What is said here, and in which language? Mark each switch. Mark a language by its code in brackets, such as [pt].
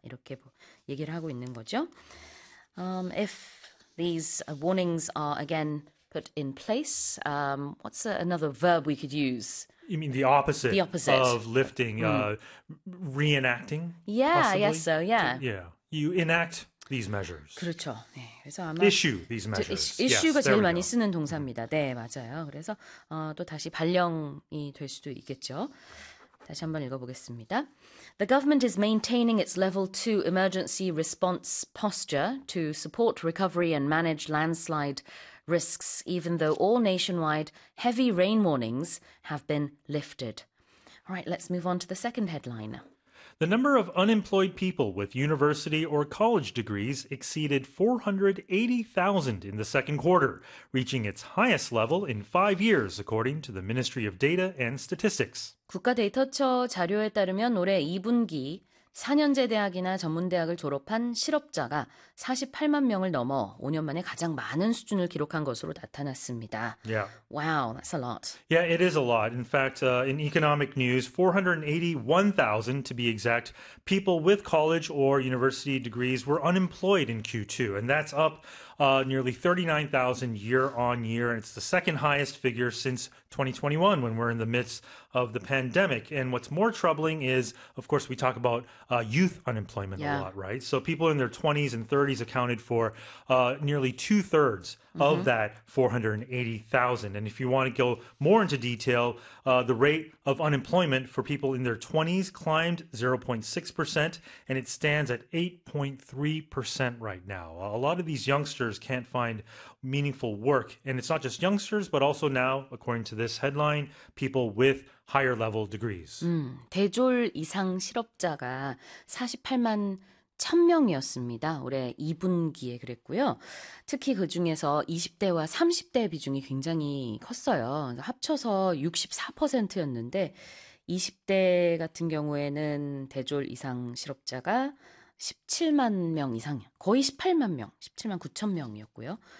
[ko] 이렇게 얘기를 하고 있는 거죠. [en] If these warnings are again put in place, what's another verb we could use? You mean the opposite The opposite. of lifting, reenacting, Yeah, I guess possibly? so, yeah. You enact these measures. [ko] 그렇죠. 네, 그래서 아마 [en] Issue these measures. [ko] issue가 [en] Yes, there we [ko] 많이 [en] go. [ko] 쓰는 동사입니다. 네, 맞아요. 그래서 또 다시 발령이 될 수도 있겠죠. 다시 한번 읽어보겠습니다. [en] The government is maintaining its level 2 emergency response posture to support recovery and manage landslide risks, even though all nationwide heavy rain warnings have been lifted. All right, let's move on to the second headline. The number of unemployed people with university or college degrees exceeded 480,000 in the second quarter, reaching its highest level in 5 years, according to the Ministry of Data and Statistics. [ko] 국가데이터처 자료에 따르면 올해 2분기 4년제 대학이나 전문대학을 졸업한 실업자가 48만 명을 넘어 5년 만에 가장 많은 수준을 기록한 것으로 나타났습니다. [en] Wow, that's a lot. Yeah, it is a lot. In fact, in economic news, 481,000 to be exact, people with college or university degrees were unemployed in Q2, and that's up nearly 39,000 year on year. And it's the second highest figure since 2021 when we're in the midst of the pandemic. And what's more troubling is, of course, we talk about youth unemployment a lot, right? So people in their 20s and 30s accounted for nearly two-thirds of that 480,000. And if you want to go more into detail, the rate of unemployment for people in their 20s climbed 0.6%, and it stands at 8.3% right now. A lot of these youngsters can't find meaningful work, and it's not just youngsters, but also now, according to this headline, people with higher level degrees. [ko] 대졸 이상 실업자가 48만 1,000명이었습니다. 올해 2분기에 그랬고요. 특히 그 중에서 20대와 30대 비중이 굉장히 컸어요. 합쳐서 64%였는데, 20대 같은 경우에는 대졸 이상 실업자가 17만 명 이상, 거의 18만 명, 17만 9천 명이었고요.